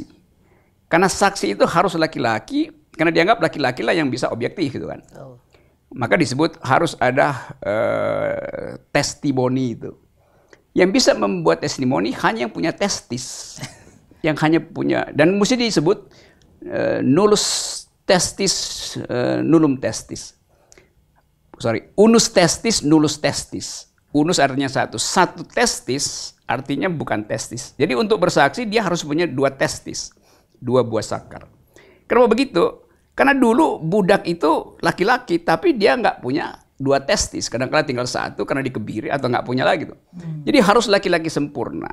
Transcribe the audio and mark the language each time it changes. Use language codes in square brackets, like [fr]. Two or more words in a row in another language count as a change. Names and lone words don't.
[id] Karena saksi itu harus laki-laki, karena dianggap laki-laki lah yang bisa objektif gitu kan. Maka disebut harus ada testimoni itu. Yang bisa membuat testimoni hanya yang punya testis. Yang hanya punya, dan mesti disebut [la] nullus testis, nullum testis. Unus testis, nullus testis. [id] Unus artinya satu. Satu testis artinya bukan testis. Jadi untuk bersaksi dia harus punya 2 testis. 2 buah sakar. Kenapa begitu? Karena dulu budak itu laki-laki tapi dia nggak punya 2 testis. Kadang-kadang tinggal 1 karena dikebiri atau nggak punya lagi tuh. Jadi harus laki-laki sempurna.